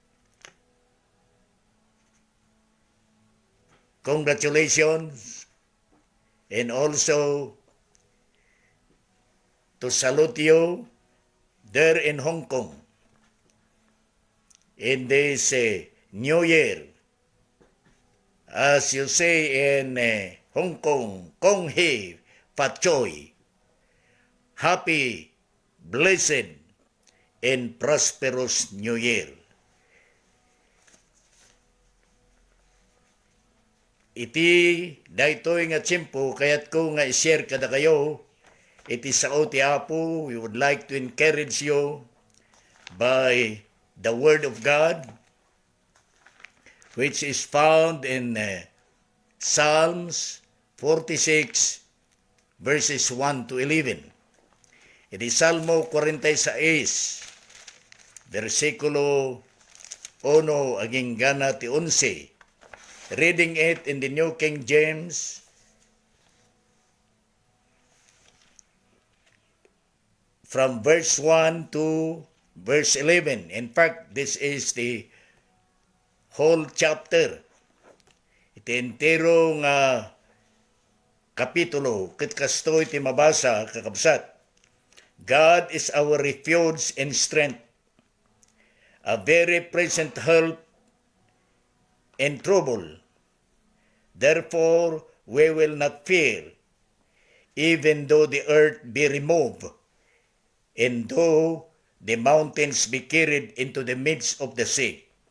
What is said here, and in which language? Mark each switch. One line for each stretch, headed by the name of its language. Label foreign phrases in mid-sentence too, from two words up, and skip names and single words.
English: congratulations and also to salute you there in Hong Kong in this New Year. As you say in Hong Kong,
Cantonese: 恭喜發財.
English: Happy, blessed, and prosperous New Year.
Iloko: Iti daytoy nga tiyempo kayat ko nga i-share kada kayo. Iti sao ti Apo,
English: we would like to encourage you by the Word of God, which is found in Psalms 46, verses 1 to 11.
Iloko: Iti Salmo 46, versikulo 1 aging gana ti 11.
English: Reading it in the New King James, from verse 1 to verse 11. In fact, this is the whole chapter.
Iloko: Iti entero nga kapitulo ket kastoy ti mabasa kakabsat.
English: God is our refuge and strength, a very present help in trouble. Therefore, we will not fear, even though the earth be removed, and though the mountains be carried into the midst of the sea.